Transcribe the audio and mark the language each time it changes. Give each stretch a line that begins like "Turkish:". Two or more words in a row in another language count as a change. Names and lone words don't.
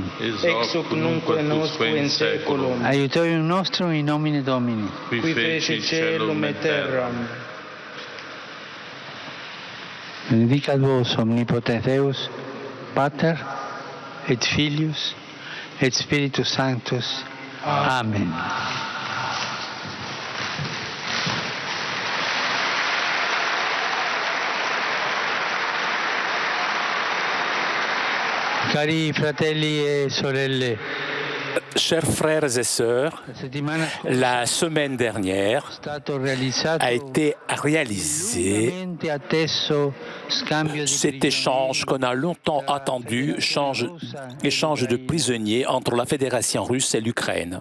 Latin: Ex hoc nunc et nosque in saeculum. Aiutorium nostrum in nomine Domini. Qui feci caelum et terram. Benedicat vos omnipotens Deus, Pater et Filius et Spiritus Sanctus. Amen.
Italian: Cari fratelli e sorelle,
French: Chers frères et sœurs, la semaine dernière a été réalisé cet échange qu'on a longtemps attendu, échange de prisonniers entre la Fédération russe et l'Ukraine.